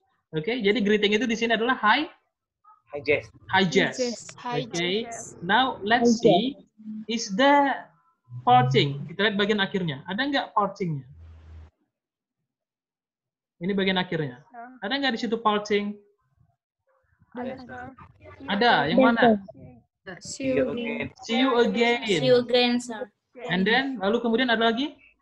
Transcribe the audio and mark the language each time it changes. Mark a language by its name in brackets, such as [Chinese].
[Indonesian] Oke, jadi greeting itu di sini adalah hi. [English] Hi Jess. Hi Jess. Hi, Okay. Now let's see, is the parting? [Indonesian] Kita lihat bagian akhirnya. Ada nggak partingnya? Ini bagian akhirnya. Ada nggak di situ parting? Ada. Yang mana? [English] See you again. See you again. See you again, sir. And then [Indonesian] lalu kemudian ada lagi?